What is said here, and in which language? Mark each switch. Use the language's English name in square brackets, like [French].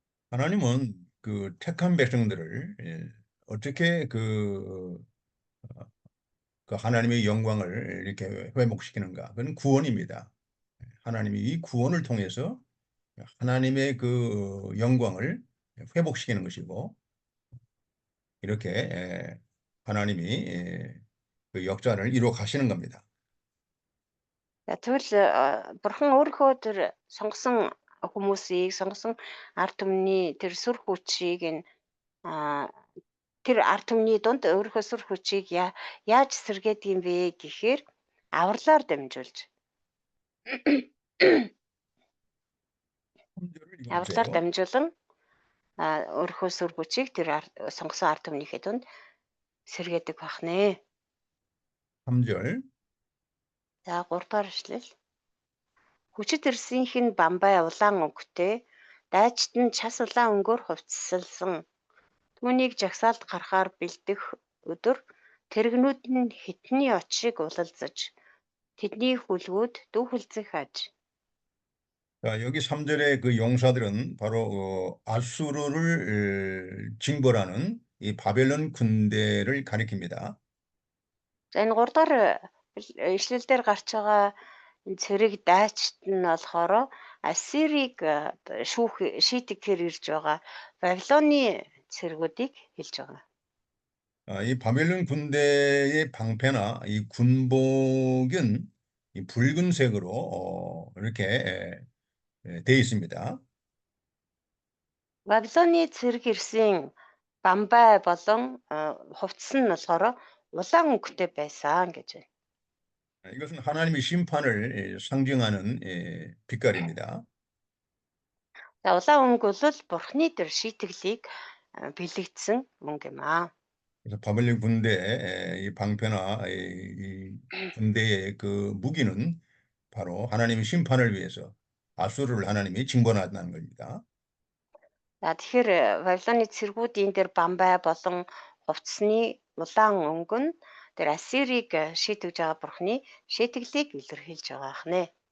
[Korean] 하나님은 그 택한 백성들을 어떻게 그 하나님의 영광을 이렇게 회복시키는가? 그건 구원입니다. 하나님이 이 구원을 통해서 하나님의 그 영광을 회복시키는 것이고 이렇게 하나님이 그 역사를 이루어 가시는 겁니다. [Mongolian] Тэгвэл бурхан өөрийнхөө тэр сонгосон хүмүүсийг сонгосон ард түмний тэр сүр хүчийг тэр ард түмний дунд өөрийнхөө сүр хүчийг яаж сэргээдэг юм бэ гэхээр авралаар дамжуулж [Korean] 3절을 [Mongolian] авралаар [Korean] 읽어보세요. [Mongolian] дамжуулан өөрийнхөө сүр хүчийг тэр сонгосон ард түмнийхээ дунд сэргээдэг байх нэ. [Korean] 3절. [Mongolian] За 3 дугаар эшлэл. Хүчит ирсийнх нь бамбай улаан өнгөтэй, дайчид нь час улаан өнгөөр хувцаслсан. Түүнийг жагсаалд гарахаар бэлдэх өдөр тэрэгнүүд нь хитний оч шиг улалзаж, тэдний хүлгүүд дүүхэлцэх аж. [Korean] 자, 여기 3절의 그 용사들은 바로 아수르를 징벌하는 이 바벨론 군대를 가리킵니다. [Mongolian] За энэ 3 дахь ишлэл дээр гарч байгаа энэ цэрэг дайчид нь болохоор Ассирийг шийтгэхээр ирж байгаа Бабилоны цэргүүдийг хэлж байгаа. [Korean] 이 바벨론 군대의 방패나 이 군복은 이 붉은색으로 이렇게 되어 있습니다. [Mongolian] Бабилоны цэрэг ирсэн бамбай болон хувцас нь болохоор улаан өнгөтэй байсан гэж байна. [Korean] 이것은 하나님의 심판을 상징하는 빛깔입니다. [Mongolian] За улаан өнгө бол бурхны тэр шийтгэлийг бэлэгдсэн мөнгө юм аа. [Korean] 그래서 바벨론 군대의 이 방패나 이 군대의 그 무기는 바로 하나님의 심판을 위해서 아수르를 하나님이 징벌한다는 겁니다. [Mongolian] За тэгэхээр Бабилоны цэргүүдийн тэр бамбай болон хувцсны улаан өнгө нь тэр Ассирийг шийтгэж байгаа бурхны шийтгэлийг илэрхийлж байгаа хнэ.